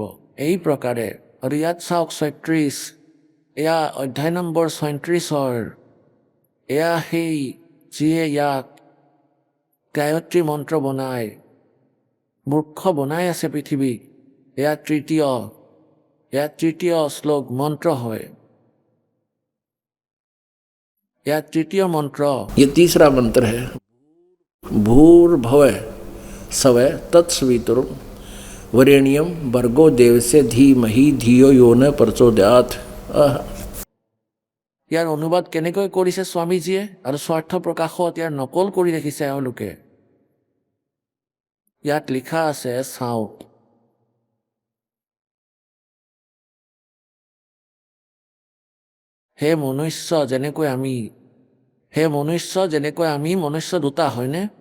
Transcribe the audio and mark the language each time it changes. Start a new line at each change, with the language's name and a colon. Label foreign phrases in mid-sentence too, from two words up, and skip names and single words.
Assamese: এই প্ৰকাৰে আৰু ইয়াত চাওক ৩৬, এয়া অধ্যায় নম্বৰ ৩৬। এয়া সেই যিয়ে ইয়াক গায়ত্ৰী মন্ত্ৰ বনাই মূৰ্খ বনাই আছে পৃথিৱীক। এয়া তৃতীয় শ্লোক মন্ত্ৰ হয়।
Hindi: यह तृतीय मंत्र, ये तीसरा मंत्र है।
Sanskrit: भूर्भुव स्वः तत्सवितुर् वरेण्यं भर्गो देवस्य धीमहि धियो यो न प्रचोदयात्।
Assamese: ইয়াৰ অনুবাদ কেনেকৈ কৰিছে স্বামীজীয়ে, আৰু স্বাৰ্থ প্ৰকাশত ইয়াৰ নকল কৰি ৰাখিছে এওঁলোকে। ইয়াত লিখা আছে, চাওক, হে মনুষ্য যেনেকৈ আমি মনুষ্য দুটা হয়নে?